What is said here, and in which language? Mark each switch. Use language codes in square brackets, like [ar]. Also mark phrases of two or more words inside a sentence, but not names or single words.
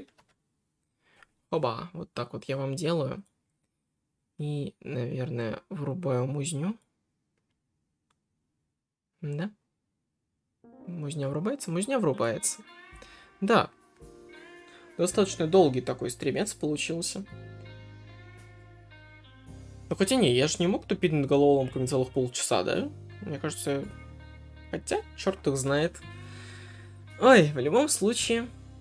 [ru] Оба, вот так вот я вам делаю. И, наверное, врубаю музню. Да? Музня врубается? Музня врубается. Да. Достаточно долгий такой стримец получился. Ну хотя не, я же не мог тупить над головоломками целых полчаса, да? Мне кажется... Хотя, черт их знает. Ой, в любом случае...